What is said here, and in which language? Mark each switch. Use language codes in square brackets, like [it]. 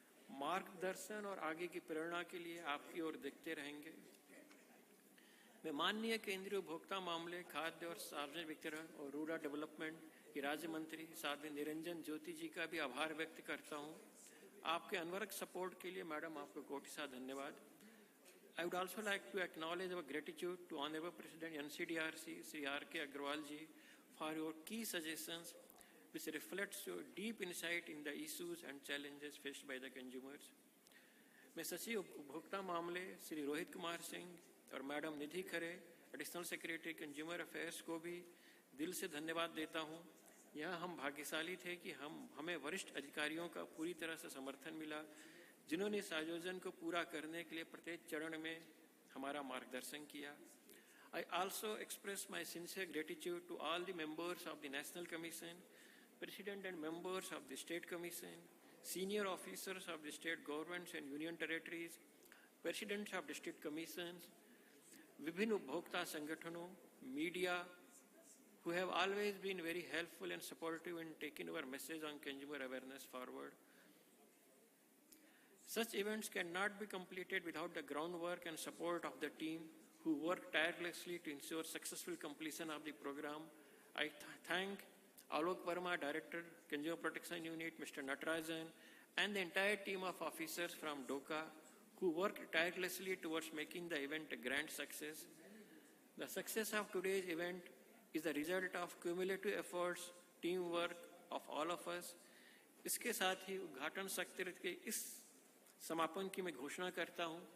[hi] मार्गदर्शन और आगे की प्रेरणा के लिए आपकी ओर देखते रहेंगे। मैं माननीय केंद्रीय उपभोक्ता मामले, खाद्य और सार्वजनिक वितरण और रूरल डेवलपमेंट की राज्य मंत्री साध्वी निरंजन ज्योति जी का भी आभार व्यक्त करता हूँ। आपके अनवरत सपोर्ट के लिए मैडम आपको कोटि धन्यवाद। [en] I would also like to acknowledge our gratitude to Honorable President NCDRC, Sri R.K. Agrawal ji, for your key suggestions, which reflects your deep insight in the issues and challenges faced by the consumers. [hi] मैं सचिव उपभोक्ता मामले श्री रोहित कुमार सिंह और madam निधि खरे, additional secretary consumer affairs को भी दिल से धन्यवाद देता हूँ। यहाँ हम भाग्यशाली थे कि हमें वरिष्ठ अधिकारियों का पूरी तरह से समर्थन मिला, जिन्होंने इस आयोजन को पूरा करने के लिए प्रत्येक चरण में हमारा मार्गदर्शन किया। [en] I also express my sincere gratitude to all the members of the National Commission, President and members of the State Commission, senior officers of the state governments and union territories, presidents of district commissions, [hi] विभिन्न उपभोक्ता संगठनों, [en] media, who have always been very helpful and supportive in taking our message on consumer awareness forward. Such events cannot be completed without the groundwork and support of the team who work tirelessly to ensure successful completion of the program. I thank Alok Verma, Director, Consumer Protection Unit, Mr. Natarajan, and the entire team of officers from DOCA who worked tirelessly towards making the event a grand success. The success of today's event is the result of cumulative efforts, teamwork of all of us. [hi] इसके साथ ही उद्घाटन सत्र के इस समापन की मैं घोषणा करता हूं।